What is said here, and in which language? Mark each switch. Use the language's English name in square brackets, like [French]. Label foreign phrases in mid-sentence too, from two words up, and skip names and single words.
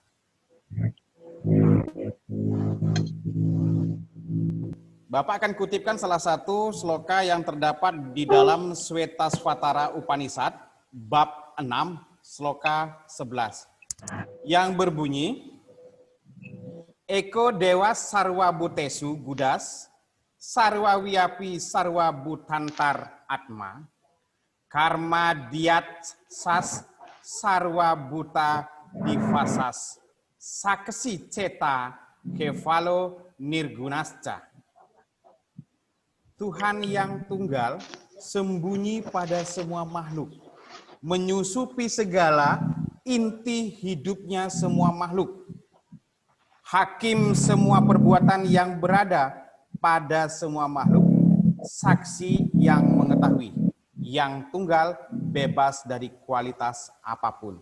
[Indonesian] Bapak akan kutipkan salah satu sloka yang terdapat di dalam Svetasvatara Upanishad, bab 6, sloka 11, yang berbunyi, [Sanskrit] एको देवः सर्वभूतेषु गूढः सर्वव्यापी सर्वभूतान्तरात्मा कर्माध्यक्षः सर्वभूताधिवासः साक्षी चेता केवलो निर्गुणश्च. [Indonesian] Tuhan yang tunggal sembunyi pada semua makhluk, menyusupi segala inti hidupnya semua makhluk. Hakim semua perbuatan yang berada pada semua makhluk, saksi yang mengetahui, yang tunggal bebas dari kualitas apapun.